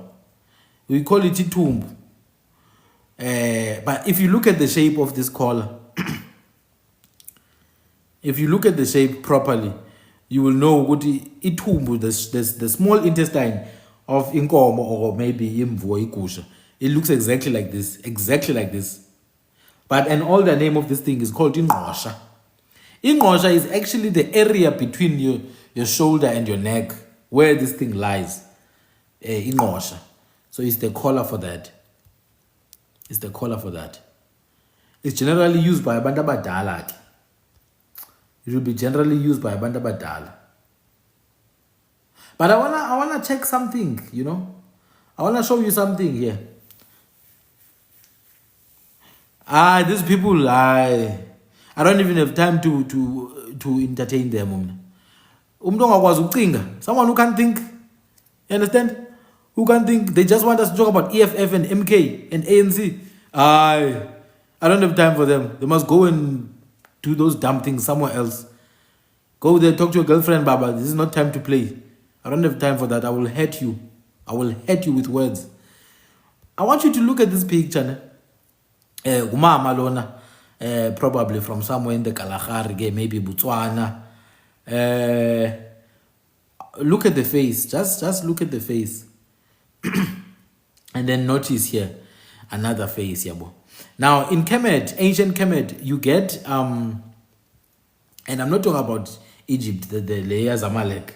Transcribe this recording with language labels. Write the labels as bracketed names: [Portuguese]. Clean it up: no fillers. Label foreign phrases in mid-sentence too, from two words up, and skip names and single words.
[English] We call it itumbu. But if you look at the shape of this collar, if you look at the shape properly, you will know what itumbu, the small intestine of inkomo or maybe [Zulu] imvu ikusha. [English] It looks exactly like this, exactly like this. But an older name of this thing is called ingqosha. Ingqosha is actually the area between your shoulder and your neck. where this thing lies. Ingqosha. So it's the collar for that. It's the collar for that. It's generally used by [Zulu] abantu abadala. [English] It will be generally used by [Zulu] abantu abadala. [English] But I wanna check something, you know. I wanna show you something here. These people, I don't even have time to entertain them. Someone who can't think. You understand? Who can't think? They just want us to talk about EFF and MK and ANC. I don't have time for them. They must go and do those dumb things somewhere else. Go there, talk to your girlfriend, Baba. This is not time to play. I don't have time for that. I will hurt you. I will hurt you with words. I want you to look at this picture. [Zulu] Umama lona, [English] probably from somewhere in the Kalahari, maybe Botswana. Look at the face. Just look at the face. And then notice here another face. Yabo. Now in Kemet, ancient Kemet, you get and I'm not talking about Egypt, the layers Amalek.